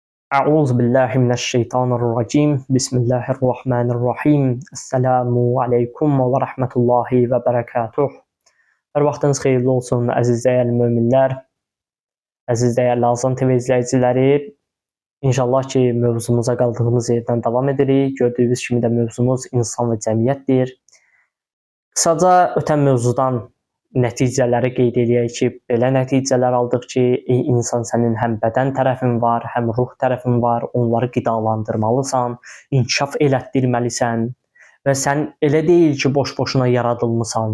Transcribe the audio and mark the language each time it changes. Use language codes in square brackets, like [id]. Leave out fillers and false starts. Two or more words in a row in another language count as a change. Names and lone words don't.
[ar] أعوذ بالله من الشيطان الرجيم بسم الله الرحمن الرحيم السلام عليكم ورحمة الله وبركاته. [az] Hər vaxtınız xeyirli olsun, əziz dəyərli möminlər, əziz dəyərli Azam TV izləyiciləri. İnşallah ki, mövzumuza qaldığımız yerdən davam edirik. Gördüyünüz kimi də mövzumuz insan və cəmiyyətdir. Qısaca ötən mövzudan nəticələri qeyd edək ki, belə nəticələr aldıq ki, ey insan, sənin həm bədən tərəfin var, həm ruh tərəfin var, onları qidalandırmalısan, inkişaf elətdirməlisən və sən elə deyil ki, boş-boşuna yaradılmısan.